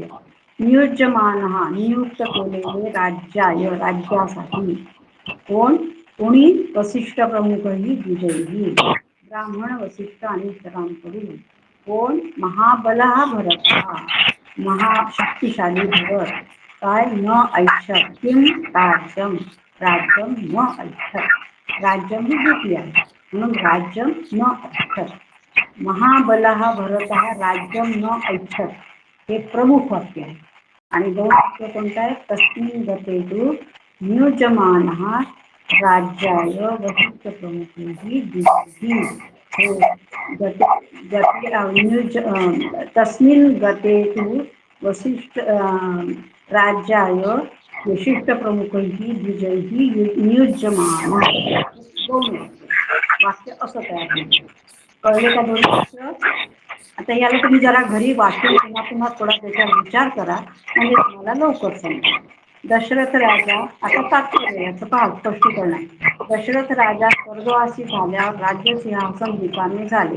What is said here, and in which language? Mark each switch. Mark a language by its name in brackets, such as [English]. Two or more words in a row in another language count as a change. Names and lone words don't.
[Marathi] नियुज्यमान हा नियुक्त केलेले राज्याय राज्यासाठी कोण? कोणी? वसिष्ठ प्रमुख ही द्विजयी ब्राह्मण वसिष्ठ आणि इतरांकडून कोण? [Sanskrit] महाबला भरत [Marathi] महाशक्तिशाली भरत काय? [Sanskrit] न ऐच्छत किम राज्यम, राज्यम न ऐच्छत राज्यम [Marathi] ही द्वितीय आहे म्हणून [Sanskrit] राज्यम न ऐच्छत. महाबलः भरतः राज्यम न ऐच्छत [Marathi] हे प्रमुख वाक्य आहे. आणि दोन वाक्य कोणतं आहे? [Sanskrit] तस्मिन् गतेषु नियुज्यमानः राज्याय वसिष्ठ प्रमुखैः द्विजैः. तस्मिन् गतेषु वसिष्ठ राज्याय विशिष्ट प्रमुखैः द्विजैः नियुज्यमानः. [Marathi] दोन वाक्य असं तयार होईल. कळले का दोन वाक्य? आता याला तुम्ही जरा घरी वाचून पुन्हा पुन्हा थोडा त्याच्यावर विचार करा म्हणजे तुम्हाला लवकर समजेल. दशरथ राजा, आता तात्पर्य याचं पहा स्पष्टीकरण आहे. दशरथ राजा स्वर्गवासी झाल्यावर राज्य सिंहासन रिकामे झाले.